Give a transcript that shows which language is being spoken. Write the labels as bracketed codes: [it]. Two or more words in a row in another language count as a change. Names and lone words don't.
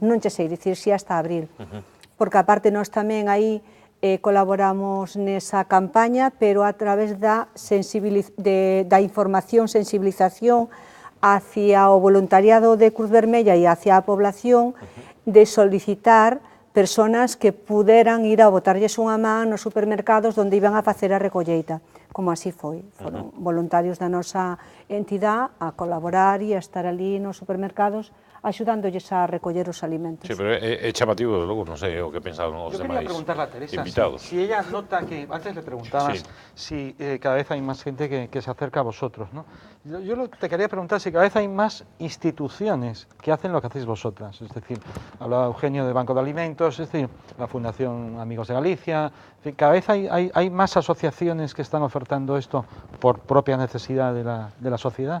[gl] non che sei dicir si hasta abril, porque aparte nós tamén aí colaboramos nesa campaña, pero a través da información, sensibilización hacia o voluntariado de Cruz Vermella e hacia a población, de solicitar personas que puderan ir a botarlles unha man nos supermercados onde iban a facer a recolleita, como así foi. Foron voluntarios da nosa entidade a colaborar e a estar ali nos supermercados axudándolles a recoller os alimentos. Sí, pero é chamativo, logo, non sei o que pensaban os demais invitados. [es] Yo quería preguntarle a Teresa, si ella nota que, antes le preguntabas si cada vez hay más gente que se acerca a vosotros, ¿no? Yo te quería preguntar si cada vez hay más instituciones que hacen lo que hacéis vosotras, es decir, hablaba Eugenio de Banco de Alimentos, es decir, la Fundación Amigos de Galicia, en fin, cada vez hay más asociaciones que están ofertando esto por propia necesidad de la sociedad.